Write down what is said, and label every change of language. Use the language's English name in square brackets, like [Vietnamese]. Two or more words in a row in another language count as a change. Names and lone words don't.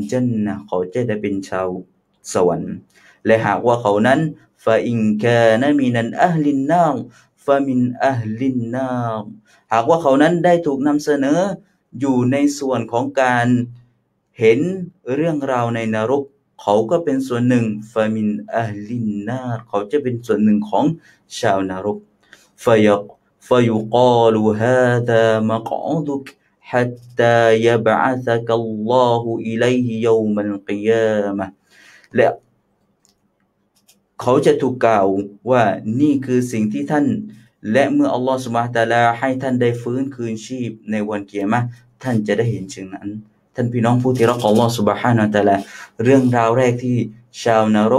[Thai] จันนะเขาจะได้เป็นชาวสวรรค์และหากว่าเขานั้น [Arabic] فإن كان من أهل النار فمن أهل النار [Thai] หากว่าเขานั้นได้ถูกนำเสนออยู่ในส่วนของการเห็นเรื่องราวในนรกเขาก็เป็นส่วนหนึ่ง [Arabic] فمن أهل النار [Thai] เขาจะเป็นส่วนหนึ่งของชาวนรก [Arabic] فيقال هذا مقعدك حتى يبعثك الله إليه يوم القيامة [Thai] และเขาจะถูกกล่าวว่านี่คือสิ่งที่ท่านและเมื่อ [Arabic] الله سبحانه وتعالى [Thai] ให้ท่านได้ฟื้นคืนชีพในวันกิยามะห์ท่านจะได้เห็นเช่นนั้นท่านพี่น้องผู้ที่รัก [Arabic] الله سبحانه وتعالى [Thai] เรื่องราวแรกที่ชาวนรก